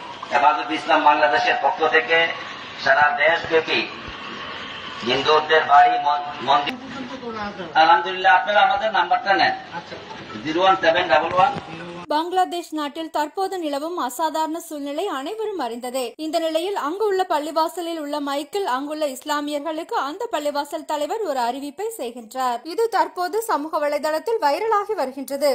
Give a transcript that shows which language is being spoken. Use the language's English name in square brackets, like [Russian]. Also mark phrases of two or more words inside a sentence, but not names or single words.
[Bangla] হেফাজত ইসলাম বাংলাদেশের পক্ষ থেকে সারা দেশব্যাপী হিন্দুদের বাড়ি মন্দির। আলহামদুলিল্লাহ, আপনারা আমাদের নাম্বারটা নেন 01711। [Tamil] பங்களாதேஷ் நாட்டில் தற்போது நிலவும் அசாதாரண சூழ்நிலை அனைவரும் அறிந்ததே. இந்த நிலையில் அங்குள்ள பள்ளிவாசலில் உள்ள மைக்கில் அங்குள்ள இஸ்லாமியர்களுக்கு அந்த பள்ளிவாசல் தலைவர் ஒரு அறிவிப்பை செய்கின்றார். இது தற்போது சமூக வலைதளத்தில் வைரலாகி வருகின்றது.